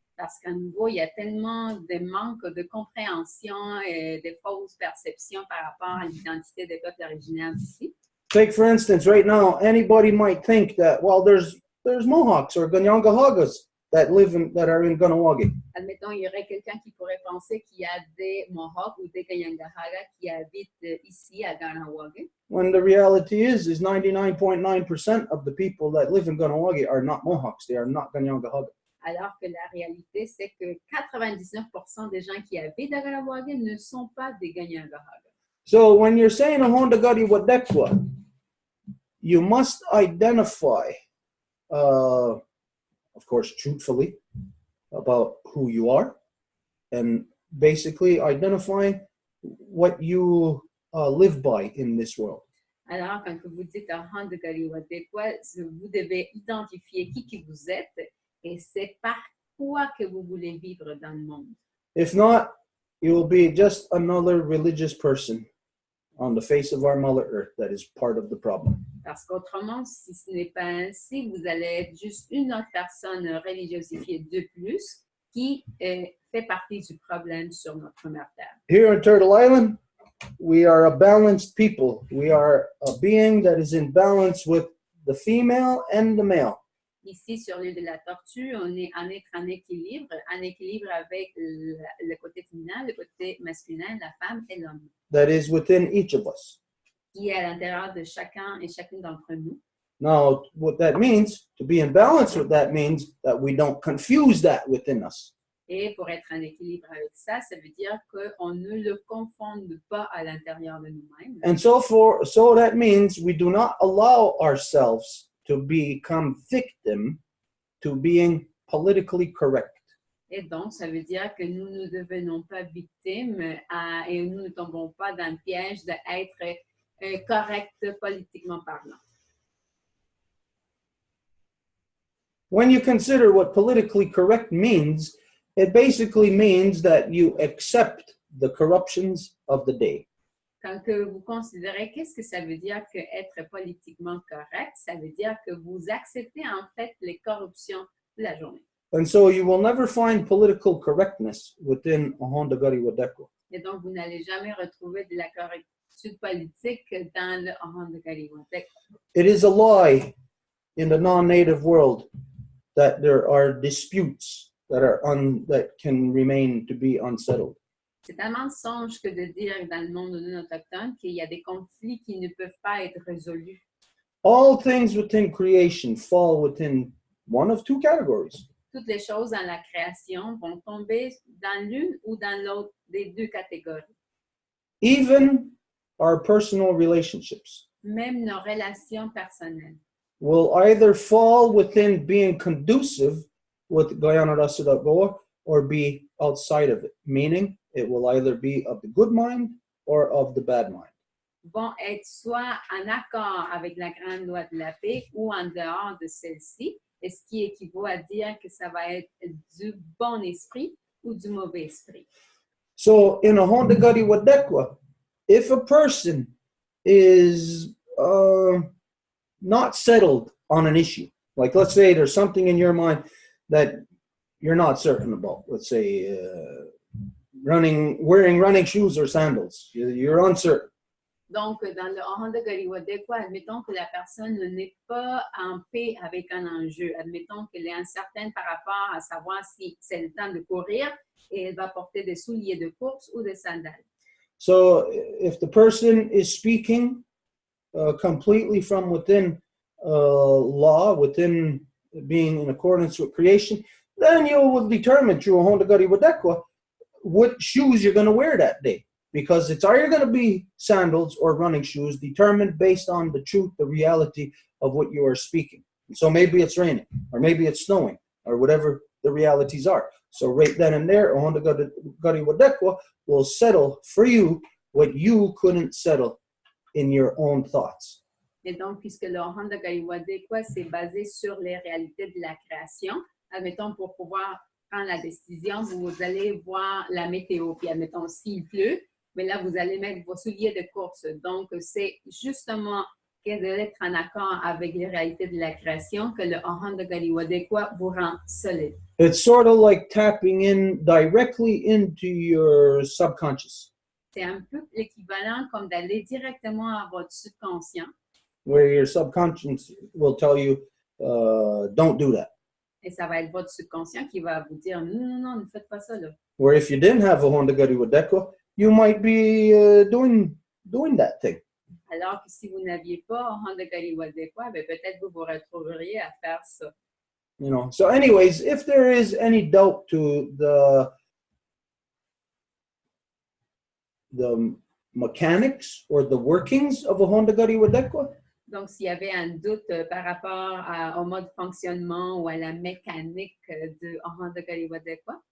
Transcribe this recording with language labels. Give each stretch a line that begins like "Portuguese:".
French: Parce qu'à nouveau, il y a tellement de manque de compréhension et de fausses perceptions par rapport à l'identité des peuples originaires d'ici.
English: Take for instance, right now, anybody might think that, well, there's Mohawks or Ganyangahagas that are in Ganawagi.
French: Admettons, il y aurait quelqu'un qui pourrait penser qu'il y a des Mohawks ou des Kanyangahaga qui habitent ici à Ganawagi.
English: When the reality is 99.9% of the people that live in Ganawagi are not Mohawks. They are not Ganyangahaga.
French: Alors que la réalité, c'est que 99% des gens qui habitent à Ganawagi ne sont pas des Kanyangahaga.
English: So when you're saying a Honda Gari Wadekwa, you must identify, of course, truthfully about who you are, and basically identify what you live by in this world.
French: Alors, quand vous dites Honda Gari Wadekwa, vous devez identifier qui vous êtes et c'est par quoi que vous voulez vivre dans le monde.
English: If not, you will be just another religious person on the face of our Mother Earth that is part of the problem.
French: Parce qu'autrement, si ce n'est pas ainsi, vous allez être juste une autre personne religiosifiée de plus qui fait partie du problème sur notre mère Terre.
English: Here in Turtle Island, we are a balanced people. We are a being that is in balance with the female and the male.
French: Ici, sur l'île de la Tortue, on est en être en équilibre avec le côté féminin, le côté masculin, la femme et l'homme,
English: That is within each of us.
French: qui est à l'intérieur de chacun et chacune d'entre nous.
English: Now, what that means, to be in balance with that means that we don't confuse that within us.
French: Et pour être en équilibre avec ça, ça veut dire qu'on ne le confonde pas à l'intérieur de nous-mêmes.
English: And so that means we do not allow ourselves to become victim to being politically correct.
French: Et donc, ça veut dire que nous ne devenons pas victimes et nous ne tombons pas dans le piège d'être corrects politiquement parlant.
English: When you consider what politically correct means, it basically means that you accept the corruptions of the day.
French: Quand que vous considérez qu'est-ce que ça veut dire que être politiquement correct, ça veut dire que vous acceptez en fait les corruptions de la journée.
English: And so you will never find political correctness within a Honda Gari Wadeko.
French: Et donc, vous n'allez jamais retrouver de la correctitude politique dans le Honda Galiwatek.
English: It is a lie in the non-native world that there are disputes that can remain to be unsettled.
French: C'est un mensonge que de dire dans le monde non autochtone qu'il y a des conflits qui ne peuvent pas être résolus.
English: All things within creation fall within one of two categories.
French: Toutes les choses dans la création vont tomber dans l'une ou dans l'autre des deux catégories.
English: Even our personal relationships
French: Même nos relations personnelles
English: will either fall within being conducive with Guyana Rasudagor or be outside of it, meaning it will either be of the good mind or of the bad mind.
French: vont être soit en accord avec la grande loi de la paix ou en dehors de celle-ci, et ce qui équivaut à dire que ça va être du bon esprit ou du mauvais esprit.
English: So in a Honda Gadi Wadekwa, if a person is not settled on an issue, like let's say there's something in your mind that you're not certain about, let's say wearing running shoes or sandals, you're uncertain.
French: Donc, dans le Honda Gariwadekwa, admettons que la personne n'est pas en paix avec un enjeu. Admettons qu'elle est incertaine par rapport à savoir si c'est le temps de courir et elle va porter des souliers de course ou des sandales.
English: So if the person is speaking completely from within law, within being in accordance with creation, then you will determine through a Honda Gadi Wadekwa what shoes you're going to wear that day. Because it's either going to be sandals or running shoes, determined based on the truth, the reality of what you are speaking. So maybe it's raining, or maybe it's snowing, or whatever the realities are. So right then and there, Honda Gadi Wadekwa will settle for you what you couldn't settle in your own thoughts.
French: Et donc, puisque le Honda Gariwadekwa, c'est basé sur les réalités de la création, admettons, pour pouvoir prendre la décision, vous allez voir la météo, puis admettons, s'il pleut, mais là, vous allez mettre vos souliers de course. Donc, c'est justement d'être en accord avec les réalités de la création que le Honda Gariwadekwa vous rend solide.
English: It's sort of like tapping in directly into your subconscious.
French: C'est un peu l'équivalent comme d'aller directement à votre subconscient.
English: Where your subconscious will tell you, don't do that.
French: Et ça va être votre subconscient qui va vous dire, non, ne faites pas ça, là.
English: Where if you didn't have a Honda Gadi Wadekwa, you might be doing that thing.
French: Alors que si vous n'aviez pas Honda Gariwadekwa, peut-être vous vous retrouveriez à faire ça.
English: You know. So, anyways, if there is any doubt to the mechanics or the workings of a Honda Gadi Wadekwa,
French: Donc, s'il y avait un doute par rapport au mode de fonctionnement ou à la mécanique de Honda Gariwadekwa,